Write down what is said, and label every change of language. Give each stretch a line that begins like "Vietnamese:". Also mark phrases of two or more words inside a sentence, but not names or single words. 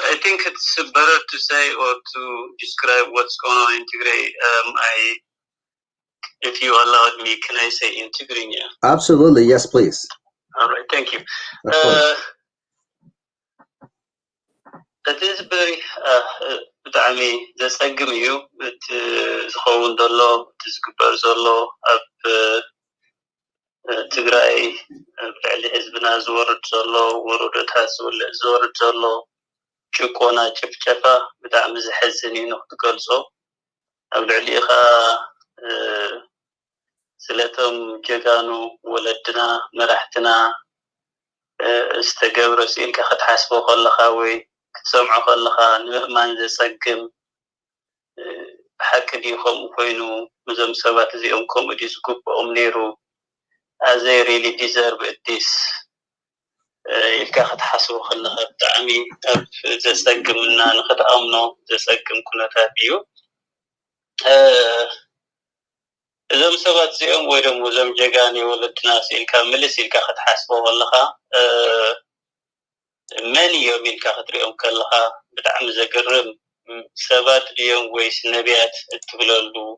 English: I think it's better to say or to describe what's going on in Tigray. If you allowed me, can I say in Tigrinya? Absolutely, yes, please. All right, thank you. Of course. That is very
Tigrinya: ብጣዕሚ ዘጸግም እዩ እቲ ዝኸውን ዘሎ እቲ ዝግበር ዘሎ ኣብ ትግራይ ብልዕሊ ህዝብና ዝወርድ ዘሎ ወረዶታት ዝወርድ ዘሎ ጭቆና ጭፍጨፋ ብጣዕሚ ዝሕዝን እዩ ንክትገልጾ ኣብ ልዕሊኻ ስለቶም ጀጋኑ ወለድና መራሕትና ዝተገብረ ስኢልካ ክትሓስቦ ከለኻ ወይ ክትሰምዖ ከለኻ ንምእማን ዘጸግም ብሓቂ ድዩ ከምኡ ኮይኑ እዞም ሰባት እዚኦም ከምኡ ድዩ ዝግብኦም ነይሩ
English: as they really deserve this
Tigrinya: ኢልካ ክትሓስቦ ከለኻ ብጣዕሚ ኣብ ዘጸግምና ንክትኣምኖ ዘጸግም ኩነታት እዩ እዞም ሰባት እዚኦም ወይ ደሞ እዞም ጀጋኒ ወለድና ስኢልካ ምልስ ኢልካ ክትሓስቦ ከለኻ መን እዮም ኢልካ ክትሪኦም ከለኻ ብጣዕሚ ዘገርም ሰባት ድዮም ወይስ ነቢያት እትብለሉ